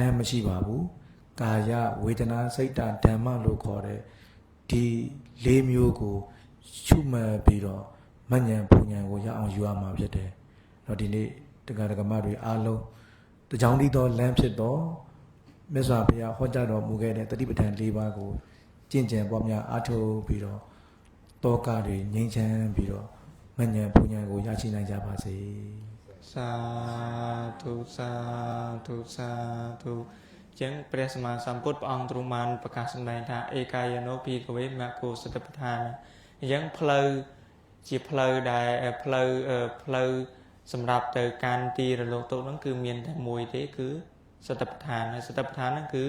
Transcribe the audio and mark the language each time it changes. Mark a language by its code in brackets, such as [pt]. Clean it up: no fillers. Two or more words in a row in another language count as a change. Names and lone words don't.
[my] မ်းမရှိပါဘူးကာယဝေဒနာစိတ်ဓမ္မလို့ခေါ်တဲ့ဒီ၄မျိုးကိုရှုမှတ်ပြီးတော့မဉ္ဇဉ်ပူဉ္ဇဉ်ကိုရအောင်ယူရမှာဖြစ်တယ်တော့ဒီနေ့တရားဓမ္မတွေအားလုံးတကြောင်တည်းသောလမ်းဖြစ်တော့မြတ်စွာဘုရားဟောကြားတော်မူခဲ့တဲ့တတိပဋ္ဌာန်၄ပါးကိုကျင့်ကြံပွားများအားထုတ်ပြီးတော့တောကတွေငြိမ်းချမ်းပြီးတော့မဉ္ဇဉ်ပူဉ္ဇဉ်ကိုရရှိနိုင်ကြပါစေ [km] សាធុសាធុសាធុចឹងព្រះសម្មាសម្ពុទ្ធព្រះអង្គទ្រង់បានប្រកាសសម្ដែងថាឯកាយនោភិកវេមគ្គសតិប្បដ្ឋានអញ្ចឹងផ្លូវជា ផ្លូវដែលផ្លូវសម្រាប់ទៅកាន់ទីរលកទុកហ្នឹងគឺមានតែមួយទេគឺសតិប្បដ្ឋានហើយសតិប្បដ្ឋានហ្នឹងគឺ